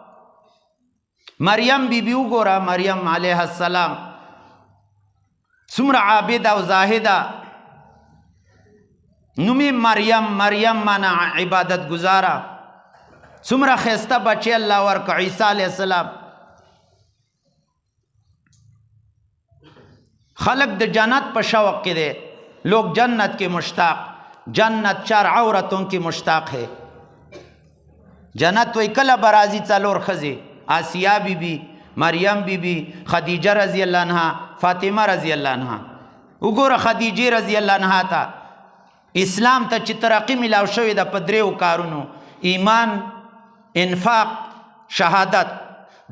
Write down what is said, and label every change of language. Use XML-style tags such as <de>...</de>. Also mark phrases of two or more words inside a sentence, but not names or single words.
<ps>مریم بیبي وګوره، مریم</ps> <ar>علیه السلام</ar> <ps>څومره عابده او زاهده. نومې مریم معنا عبادت گزاره. څومره ښایسته بچی الله ورکړ، عیسی</ps> <ar>علیه السلام.</ar> <ps>خلق د جنت په شوق کې دی،</ps> <ur>لوگ جنت کے مشتاق، جنت 4 عورتوں کی مشتاق ہے.</ur> <ps>جنت وی کله برازی 4 ښځې، آسیا بیبي، مریم بیبي، خدیجه</ps> <ar>رضی الله عنها،</ar> <ps>فاطمه</ps> <ar>رضی الله عنها.</ar> <ps>وګوره خدیجه</ps> <ar>رضی الله عنها</ar> <ps>ته اسلام ته چې ترقی ملاو شوې ده په 3 کارونو: ایمان، انفاق، شهادت.</ps>